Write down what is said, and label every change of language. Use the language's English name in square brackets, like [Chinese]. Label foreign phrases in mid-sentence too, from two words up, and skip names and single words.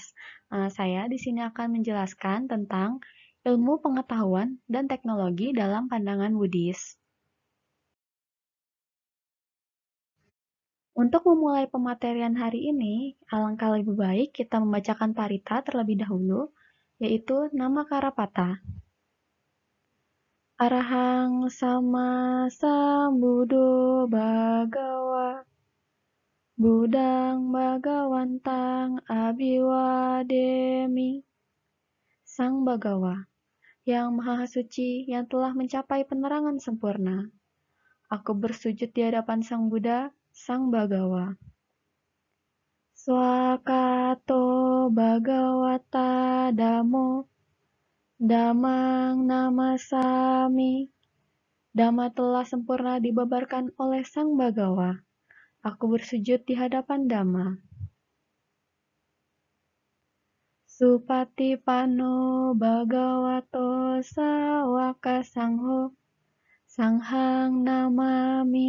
[Indonesian] Saya di sini akan menjelaskan tentang ilmu pengetahuan dan teknologi dalam pandangan Buddhis. Untuk memulai pematerian hari ini, alangkah lebih baik kita membacakan parita terlebih dahulu, yaitu nama Karapata. [Pali] Arahang sama sambuddho bhagawa Budang Bhagawantang Abiwademi. [Indonesian] Sang Bagawa, yang Maha Suci yang telah mencapai penerangan sempurna. Aku bersujud di hadapan Sang Buddha, Sang Bagawa. [Pali] Swakato Bhagawata Damo Damang Namasami. [Indonesian] Dhamma telah sempurna dibabarkan oleh Sang Bagawa. Aku bersujud di hadapan Dhamma. [Pali] Supatipano Bhagavato Sawaka Sangho Sanghang Namami.